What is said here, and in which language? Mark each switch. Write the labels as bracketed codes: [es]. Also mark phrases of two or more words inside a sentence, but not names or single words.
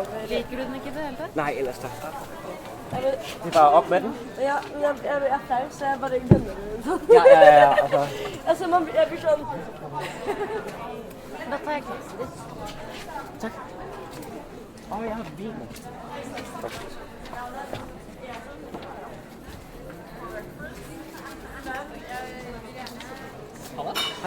[no] Liker du den ikke i det hele tatt? [da] Nej, ellers tak. Jeg Det er bare op med den. er flau, så jeg bare ikke dømmer den. Ja. [no] Altså, jeg blir sånn... Da tar jeg glasset ditt. [da] Jeg har vin. Hej.